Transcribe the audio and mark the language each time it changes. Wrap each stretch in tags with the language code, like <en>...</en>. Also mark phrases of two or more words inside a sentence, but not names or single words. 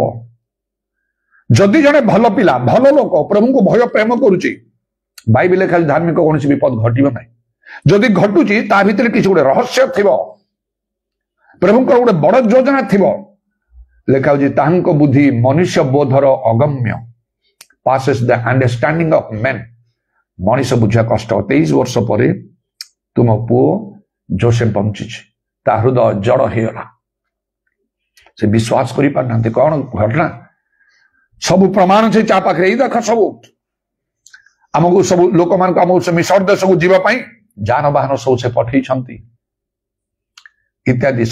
<or>ଯଦି ଜଣେ ଭଲ ପିଲା, ଭଲ ଲୋକ, ପ୍ରଭୁଙ୍କୁ ଭୟ ପ୍ରେମ କରୁଛି, ବାଇବେଲରେ ଖାଲି ଧାର୍ମିକ କୌଣସି ବିପଦ ଘଟିବ ନାହିଁ। ଯଦି ଘଟୁଛି ତା ଭିତରେ କିଛି ଗୋଟେ ରହସ୍ୟ ଥିବ, ପ୍ରଭୁଙ୍କର ଗୋଟେ ବଡ ଯୋଜନା ଥିବ। ଲେଖା ହଉଛି, ତାହାଙ୍କ ବୁଦ୍ଧି ମନୁଷ୍ୟ ବୋଧର ଅଗମ୍ୟ,</or> <en>passes the understanding of men।</en> <or>ମଣିଷ ବୁଝିବା କଷ୍ଟ। 23 ବର୍ଷ ପରେ ତୁମ ପୁଅ ଯୋସେଫ ବଞ୍ଚିଛି। ତା ହୃଦୟ ଜଡ ହେଇଗଲା, ସେ ବିଶ୍ୱାସ କରିପାରୁନାହାନ୍ତି। କଣ ଘଟଣା? ସବୁ ପ୍ରମାଣ ଅଛି ଚା ପାଖରେ। ଏଇ ଦେଖ, ସବୁ ଆମକୁ, ସବୁ ଲୋକମାନଙ୍କୁ ଆମକୁ ସେ ମିଶର ଦେଶକୁ ଯିବା ପାଇଁ ଯାନବାହନ ସବୁ ସେ ପଠେଇଛନ୍ତି ଇତ୍ୟାଦି।</or>